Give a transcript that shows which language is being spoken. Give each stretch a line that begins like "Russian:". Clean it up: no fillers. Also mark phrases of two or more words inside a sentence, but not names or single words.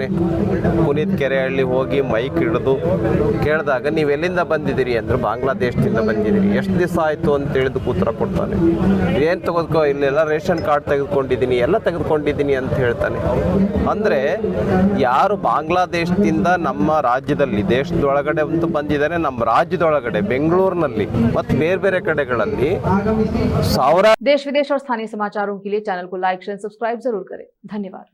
Kannada: ಪುನೀತ್ ಕೆರೆಹಳ್ಳಿ ಹೋಗಿ ಮೈಕ್ ಹಿಡಿದು ಕೇಳಿದಾಗ ನೀವೆಲ್ಲಿಂದ ಬಂದಿದ್ದೀರಿ ಅಂದ್ರೆ ಬಾಂಗ್ಲಾದೇಶದಿಂದ ಬಂದಿದ್ದೀರಿ, ಎಷ್ಟು ದಿವಸ ಆಯಿತು ಅಂತ ಹೇಳಿದು ಉತ್ತರ ಕೊಡ್ತಾನೆ. ಏನು ತೆಗೆದುಕೋ, ಇಲ್ಲೆಲ್ಲ ರೇಷನ್ ಕಾರ್ಡ್ ತೆಗೆದುಕೊಂಡಿದ್ದೀನಿ, ಎಲ್ಲ ತೆಗೆದುಕೊಂಡಿದ್ದೀನಿ ಅಂತ ಹೇಳ್ತಾನೆ. ಅಂದರೆ ಯಾರು ಬಾಂಗ್ಲಾದೇಶದಿಂದ ನಮ್ಮ ರಾಜ್ಯದಲ್ಲಿ, ದೇಶದೊಳಗಡೆ ಅಂತೂ ಬಂದಿದ್ದಾನೆ, ನಮ್ಮ ರಾಜ್ಯದೊಳಗಡೆ ಬೆಂಗಳೂರಿನಲ್ಲಿ ಮತ್ತು ಬೇರೆ ಬೇರೆ ಕಡೆಗಳಲ್ಲಿ ಸಾವಿರ
Hindi: देश विदेश और स्थानीय समाचारों के लिए चैनल को लाइक, शेयर, सब्सक्राइब जरूर करें। धन्यवाद।